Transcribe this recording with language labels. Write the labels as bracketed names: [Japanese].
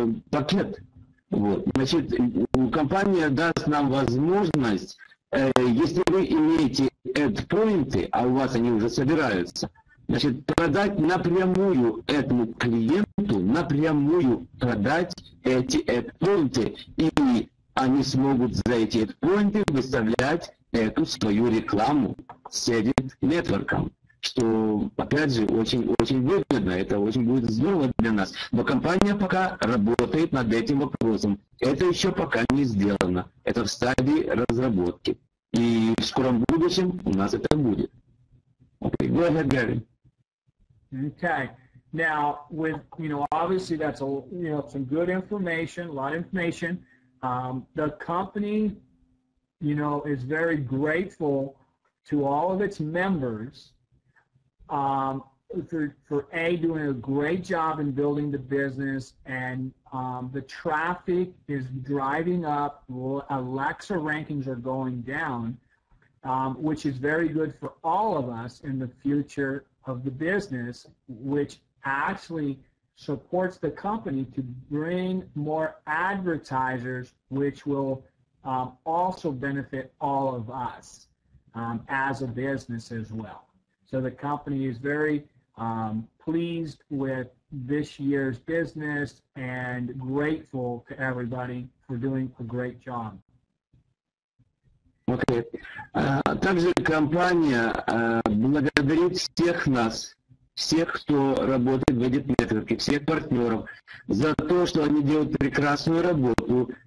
[Russian] пакет, вот, значит, компания даст нам возможность, если вы имеете эдпоинты, а у вас они уже собираются, значит, продать напрямую этому клиенту, напрямую продать эти эдпоинты, и они смогут за эти эдпоинты выставлять эту свою рекламу с ADITnetwork, что, опять же, очень выгодно, это очень будет здорово для нас. Но компания пока работает над этим вопросом. Это еще пока не сделано. Это в стадии разработки. И в скором будущем у нас это будет. [English] Okay, go ahead, Gary. Okay. Now, with, obviously that's some good information, a lot of information. The company, is very grateful to all of its members for doing a great job in building the business, and the traffic is driving up. Alexa rankings are going down, which is very good for all of us in the future of the business, which actually supports the company to bring more advertisers, which will also benefit all of us as a business as well. So the company is very pleased with this year's business and grateful to everybody for doing a great job. Okay. [Russian] Также компания благодарит всех нас, всех, кто работает в ADITnetwork, всех партнеров, за то, что они делают прекрасную работу.